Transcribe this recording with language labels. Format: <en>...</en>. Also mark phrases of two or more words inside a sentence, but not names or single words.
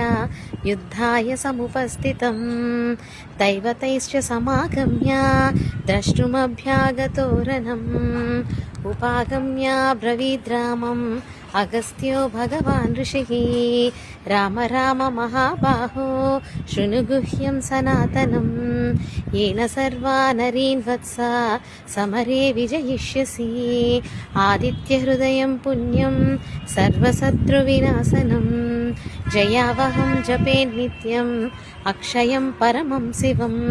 <sa>యుద్ధాయ సముపస్థితం దైవతైశ్చ సమాగమ్య ద్రష్టుమభ్యాగతోరణం ఉపాగమ్య బ్రవీద్రామం అగస్త్యో భగవాన్ ఋషిః రామ రామ మహాబాహో శృణు గుహ్యం సనాతనం येन सर्वा नरीन् वत्स समरे विजयिष्यसि आदित्यहृदयं पुण्यं सर्वशत्रुविनाशनं जयावहं जपेन्नित्यम् अक्षयं परमं शिवं</sa>